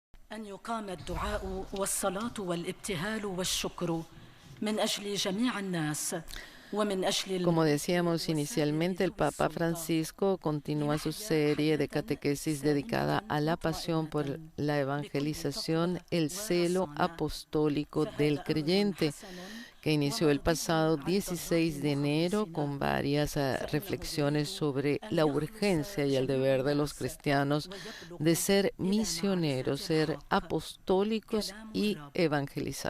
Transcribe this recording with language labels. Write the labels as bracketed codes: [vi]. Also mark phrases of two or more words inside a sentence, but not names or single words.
[ar] أن يقام الدعاء والصلاة والابتهال والشكر من أجل جميع الناس ومن أجل [es] Como decíamos inicialmente, el Papa Francisco continúa su serie de catequesis dedicada a la pasión por la evangelización, el celo apostólico del creyente, que inició el pasado 16 de enero con varias reflexiones sobre la urgencia y el deber de los cristianos de ser misioneros, ser apostólicos y evangelizar.